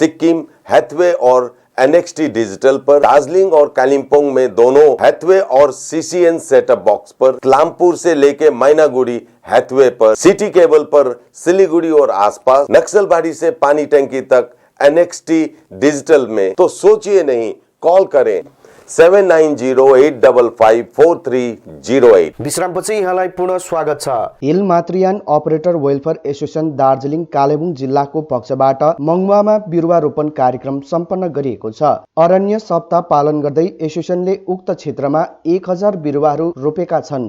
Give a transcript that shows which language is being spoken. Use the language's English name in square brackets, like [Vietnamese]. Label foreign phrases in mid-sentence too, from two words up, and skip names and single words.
[Hindi] सिक्किम, हैथवे और NXT डिजिटल पर, दार्जिलिंग और कालिम्पोंग में दोनों हैथवे और CCN [English] setup box [Hindi] पर, क्लामपुर से लेके मैनागुड़ी हैथवे पर, सिटी केबल पर सिलीगुड़ी और आसपास, नक्सलबाड़ी से पानी टंकी तक NXT डिजिटल में। तो सोचिए नहीं, कॉल करें 7908554308। [Nepali] विश्रामपछि यहाँलाई पुनः स्वागत छ। हिल मातृयान अपरेटर वेलफेयर एसोसिएसन दार्जिलिङ कालेबुङ जिल्लाको पक्षबाट मंगुवामा बिरुवा रोपण कार्यक्रम सम्पन्न गरिएको छ। अरण्य सप्ताह पालन गर्दै एसोसिएसनले उक्त क्षेत्रमा 1000 बिरुवाहरू रोपेका छन्।